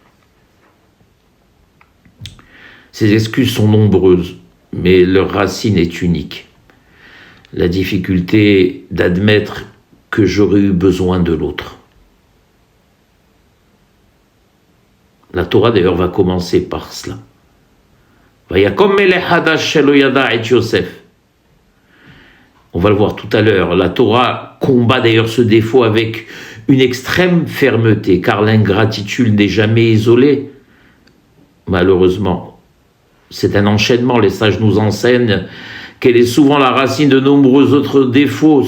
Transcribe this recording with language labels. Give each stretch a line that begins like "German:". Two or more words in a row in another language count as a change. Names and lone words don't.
French: Ces excuses sont nombreuses, mais leur racine est unique. La difficulté d'admettre que j'aurais eu besoin de l'autre. La Torah d'ailleurs va commencer par cela.
Hebrew: ויקם מלך חדש שלא ידע את יוסף.
French: On va le voir tout à l'heure. La Torah combat d'ailleurs ce défaut avec une extrême fermeté, car l'ingratitude n'est jamais isolée. Malheureusement, c'est un enchaînement. Les sages nous enseignent qu'elle est souvent la racine de nombreux autres défauts.